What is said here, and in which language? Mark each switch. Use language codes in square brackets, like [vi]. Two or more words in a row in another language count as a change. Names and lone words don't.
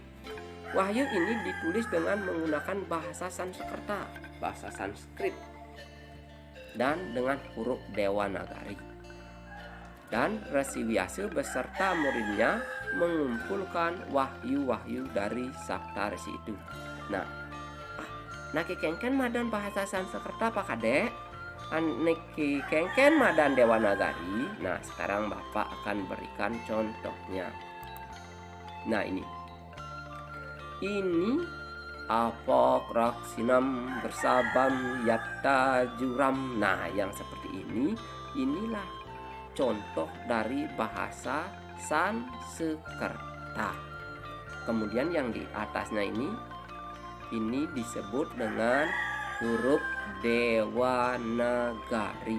[id] Wahyu ini ditulis dengan menggunakan bahasa Sanskerta, bahasa Sanskrit, dan dengan huruf Dewanagari. Dan Resi Vyasa beserta muridnya mengumpulkan wahyu-wahyu dari Saptarsi itu. [ban] Nah kengken madan [id] bahasa Sanskerta [ban] Pak Kadek, Niki kengken madan Dewanagari. [id] Nah sekarang Bapak akan berikan contohnya. Nah ini apok raksinam bersabam yatta juram. Nah yang seperti inilah contoh dari bahasa Sanskerta. Kemudian yang di atasnya ini disebut dengan huruf Dewanagari.